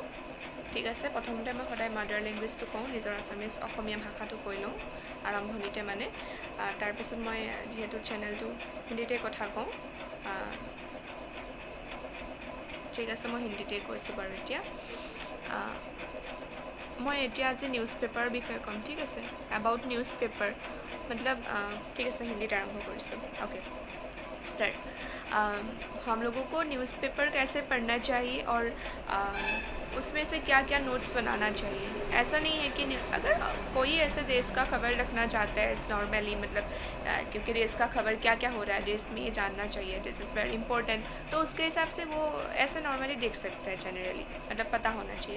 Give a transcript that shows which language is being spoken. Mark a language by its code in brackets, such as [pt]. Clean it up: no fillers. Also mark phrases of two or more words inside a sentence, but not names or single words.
[as] ঠিক আছে, প্ৰথমতে মই সদায় [en] mother language [as] কওঁ, নিজৰ আছামিজ অসমীয়া ভাষাটো কৈ লওঁ আৰম্ভণিতে মানে। তাৰপিছত মই যিহেতু চেনেলটো হিন্দীতে কথা কওঁ, ঠিক আছে মই হিন্দীতে কৈছোঁ বাৰু। এতিয়া মই আজি [en] news paper [as] বিষয়ে ক'ম। ঠিক আছে, [en] about news paper [hi] मतलब ठीक है [as] হিন্দী আৰম্ভ কৰিছোঁ। [en] okay start. [hi] हम लोगों को न्यूज़पेपर कैसे पढ़ना चाहिए और उसमें से क्या क्या नोट्स बनाना चाहिए। ऐसा नहीं है कि अगर कोई ऐसे देश का खबर रखना चाहता है नॉर्मली, मतलब क्योंकि देश का खबर क्या क्या हो रहा है देश में ये जानना चाहिए, [en] this is very important, [hi] तो उसके हिसाब से वो ऐसे नॉर्मली देख सकता है जनरली, मतलब पता होना चाहिए।